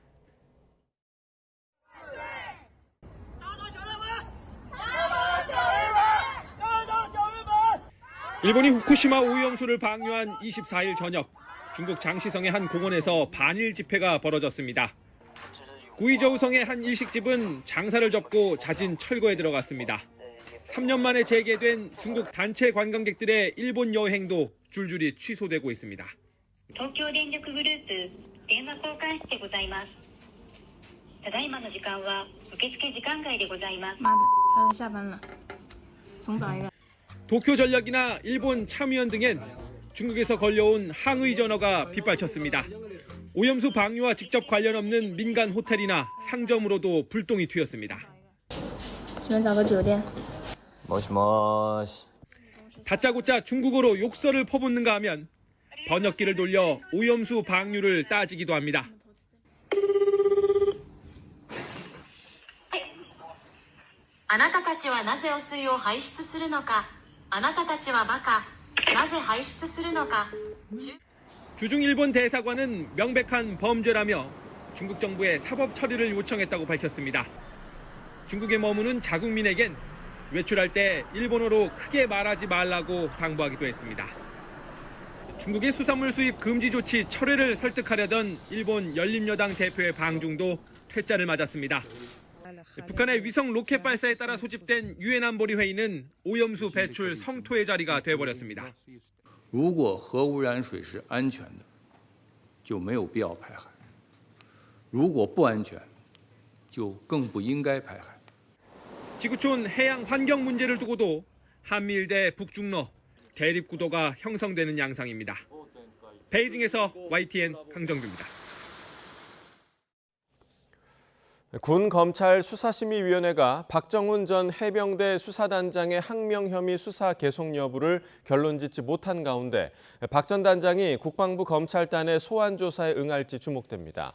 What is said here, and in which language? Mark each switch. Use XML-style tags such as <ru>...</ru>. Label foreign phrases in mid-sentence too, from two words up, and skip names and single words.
<ko>일본이 후쿠시마 오염수를 방류한 24일 저녁, 중국 장시성의 한 공원에서 반일 집회가 벌어졌습니다. 구이저우성의 한 일식집은 장사를 접고 잦은 철거에 들어갔습니다. 3년 만에 재개된 중국 단체 관광객들의 일본 여행도 줄줄이 취소되고 있습니다.</ko> <ja>東京電力グループ電話交換室でございます。ただいまの時間は受付時間外でございます。</ja> <zh>妈的，他都下班了，重找一个。</zh> <ko>도쿄전력이나 일본 참의원 등엔 중국에서 걸려온 항의 전화가 빗발쳤습니다. 오염수 방류와 직접 관련 없는 민간 호텔이나 상점으로도 불똥이 튀었습니다.</ko> <zh>只能找个酒店。</zh> <ja>모시모시.</ja> <ko>다짜고짜 중국어로 욕설을 퍼붓는가 하면 번역기를 돌려 오염수 방류를 따지기도 합니다.</ko> <ja>あなたたちはなぜ汚水を排出するのか。あなたたちはバカ。なぜ排出するのか。</ja> <ko>주중 일본 대사관은 명백한 범죄라며 중국 정부에 사법 처리를 요청했다고 밝혔습니다. 중국에 머무는 자국민에겐 외출할 때 일본어로 크게 말하지 말라고 당부하기도 했습니다. 중국의 수산물 수입 금지 조치 철회를 설득하려던 일본 열린여당 대표의 방중도 퇴짜를 맞았습니다. 북한의 위성 로켓 발사에 따라 소집된 유엔 안보리 회의는 오염수 배출 성토의 자리가 되어버렸습니다.</ko> <zh>如果核污染水是安全的，就没有必要排海；如果不安全，就更不应该排海。</zh> <ko>지구촌 해양 환경 문제를 두고도 한미일 대 북중러 대립 구도가 형성되는 양상입니다. 베이징에서 YTN 강정규입니다. 군검찰수사심의위원회가 박정훈 전 해병대 수사단장의 항명 혐의 수사 계속 여부를 결론짓지 못한 가운데 박 전 단장이 국방부 검찰단의 소환 조사에 응할지 주목됩니다.</ko>